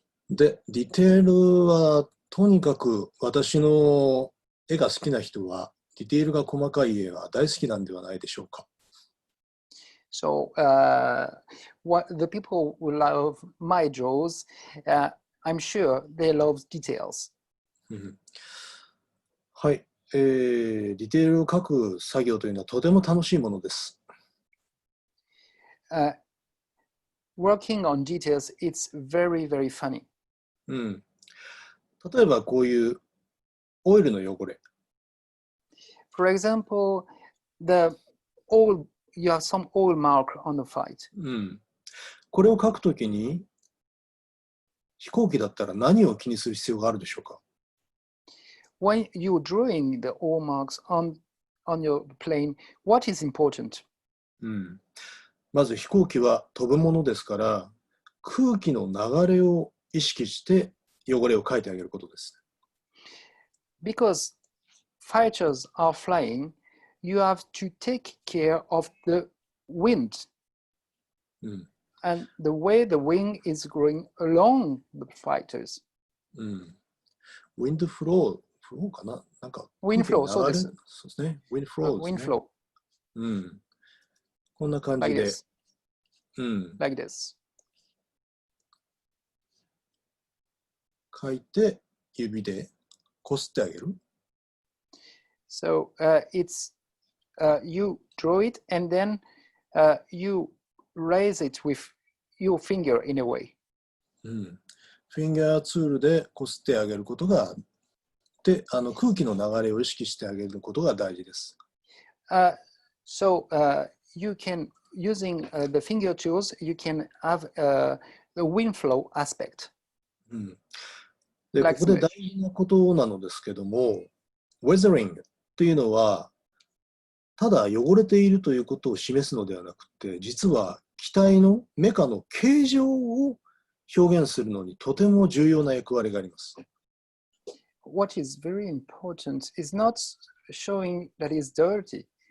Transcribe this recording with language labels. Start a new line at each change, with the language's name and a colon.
Japanese: で、ディテールは、とにかく私の絵が好きな人は、ディテールが細かい絵は大好きなんではないでしょうか。
English: So what the people who love my draws, I'm sure they love details.
Japanese: はい、ディテールを描く作業というのはとても楽しいものです。
English: Working on details, it's very, very funny.
Japanese: 例えばこういうオイルの汚れ。
English: For example, you have some oil mark on the fight.
Japanese: これを描くときに飛行機だったら何を気にする必要があるでしょうか？
English: When you're drawing the oil marks on your plane, what is important?
Japanese: まず飛行機は飛ぶものですから空気の流れを意識して汚れを描いてあげることです。
English: Because fighters are flying, you have to take care of the wind. And the way the wing is going along the fighters.
Japanese: Wind flow かな？なんか Wind flow そうです。そうですね。 Wind flow ですね。
English: Wind flow.
Japanese: こんな感じで。
English: Like this.
Japanese: 書いて指でこすってあげる。
English: So it's you draw it and then you raise it with your finger in a way.
Japanese: フィンガーツールでこすってあげることが、で、空気の流れを意識してあげることが大事です。
English: So you can, using the finger tools, you can have the wind flow aspect.
Japanese: で、ここで大事なことなのですけども、weathering っていうのは、ただ汚れているということを示すのではなくて、実は機体のメカの形状を表現するのにとても重要な役割があります。
English: What is very important is not showing that it's dirty.